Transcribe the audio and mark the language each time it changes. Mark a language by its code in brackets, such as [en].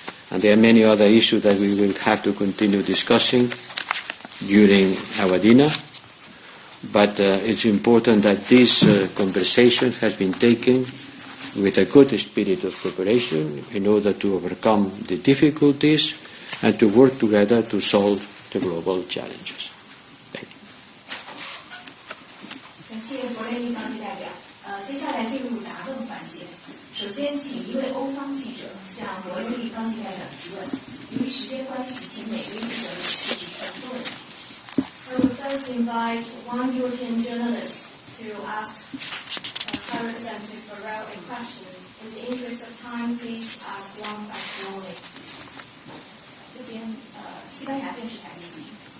[en] And there are many other issues that we will have to continue discussing during our dinner, but it's important that this conversation has been taken with a good spirit of cooperation in order to overcome the difficulties and to work together to solve the global challenges. Thank you. [zh] 联立方籍代表。接下来进入答问环节。首先，请一位欧方记者向国联立方籍代表提问。由于时间关系，请每位记者提出2个问题。 [en] I will first invite one European journalist to ask High Representative Borrell a question. In the interest of time, please ask one question only. [zh] 这边西班牙电视台的记者。